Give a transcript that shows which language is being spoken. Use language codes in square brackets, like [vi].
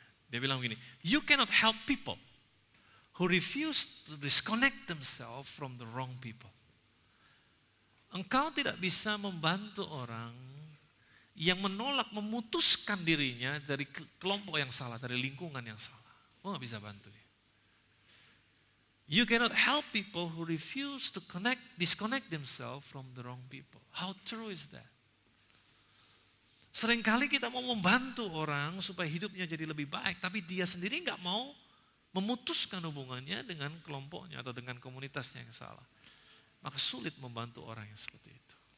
[id] Dia bilang begini, [en] you cannot help people who refuse to disconnect themselves from the wrong people. [id] Engkau tidak bisa membantu orang yang menolak, memutuskan dirinya dari kelompok yang salah, dari lingkungan yang salah. Kau gak bisa bantu dia. [en] You cannot help people who refuse to disconnect themselves from the wrong people. How true is that? [id] Seringkali kita mau membantu orang supaya hidupnya jadi lebih baik, tapi dia sendiri gak mau memutuskan hubungannya dengan kelompoknya atau dengan komunitasnya yang salah. Maka sulit membantu orang yang seperti itu.